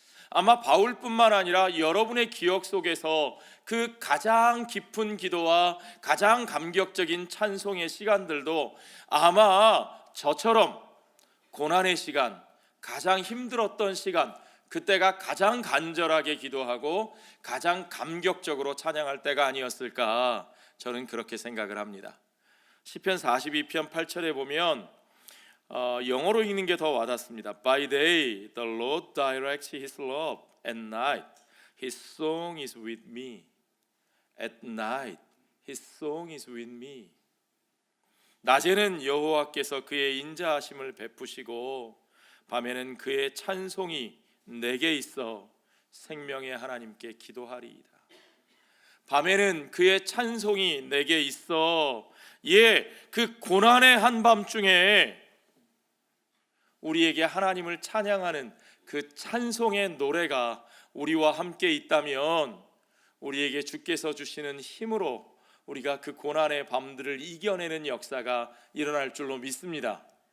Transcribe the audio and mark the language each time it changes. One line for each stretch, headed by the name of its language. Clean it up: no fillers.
Korean: 아마 바울뿐만 아니라 여러분의 기억 속에서 그 가장 깊은 기도와 가장 감격적인 찬송의 시간들도 아마 저처럼 고난의 시간, 가장 힘들었던 시간, 그때가 가장 간절하게 기도하고 가장 감격적으로 찬양할 때가 아니었을까, 저는 그렇게 생각을 합니다. 시편 42편 8절에 보면 영어로 읽는 게 더 와닿습니다.
English: By day the Lord directs His love, at night His song is with me. At night His song is with me.
Korean: 낮에는 여호와께서 그의 인자하심을 베푸시고 밤에는 그의 찬송이 내게 있어 생명의 하나님께 기도하리이다. 밤에는 그의 찬송이 내게 있어, 그 고난의 한밤중에 우리에게 하나님을 찬양하는 그 찬송의 노래가 우리와 함께 있다면 우리에게 주께서 주시는 힘으로 우리가 그 고난의 밤들을 이겨내는 역사가 일어날 줄로 믿습니다.